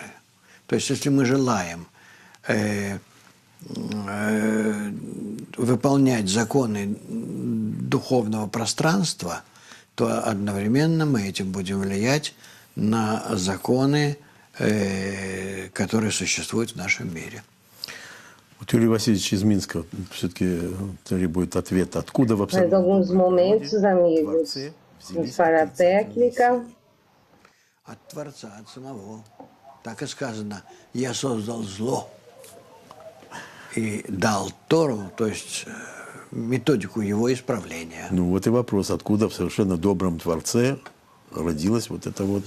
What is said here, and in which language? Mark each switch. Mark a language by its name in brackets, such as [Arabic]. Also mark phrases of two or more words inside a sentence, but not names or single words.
[Russian] То есть, если мы желаем выполнять законы духовного пространства, то одновременно мы этим будем влиять на законы, которые существуют в нашем мире. Вот Юрий Васильевич из Минска все-таки требует ответа. Откуда в [Portuguese] Mais alguns momentos, amigos, vamos para a técnica. [Russian] От Творца, от самого. Так и сказано, я создал зло и дал Тору, то есть методику его исправления. Ну вот и вопрос, откуда в совершенно добром Творце родилось вот это вот